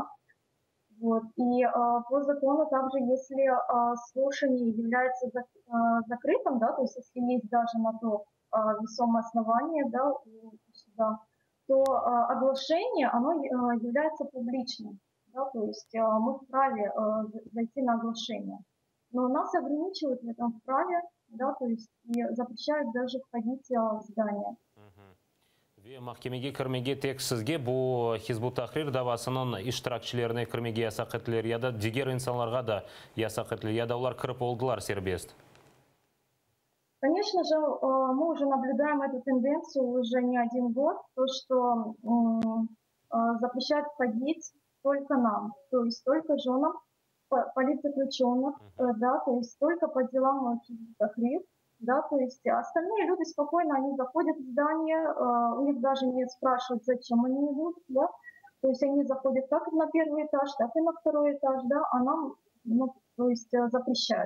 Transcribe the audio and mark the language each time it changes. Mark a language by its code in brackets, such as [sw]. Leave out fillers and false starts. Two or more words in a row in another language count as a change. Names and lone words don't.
[ru] И по закону также, если слушание является закрытым, да, то есть если есть даже на то весомое основание, да, у суда, то оглашение, оно является публичным, да, то есть мы вправе зайти на оглашение. Но нас ограничивают в этом праве, да, то есть и запрещают даже входить в здание. [crh] Mahkemege kirmege tek sizge bu Hizbut Tahrir davasının iştirakçilerine kirmege yasak ettiler ya da diğer insanlarga da yasak ettiler ya da ular kirip oldular serbest? [ru] Конечно же, мы уже наблюдаем эту тенденцию уже не один год, то что запрещают входить только нам, то есть только женам политзаключенных, да, то есть только по делам Хизбут Тахрир, да, то есть остальные люди спокойно, они заходят в здание, у них даже не спрашивают, зачем они идут, да, то есть они заходят как на первый этаж, так и на второй этаж, да, а нам, то есть запрещают.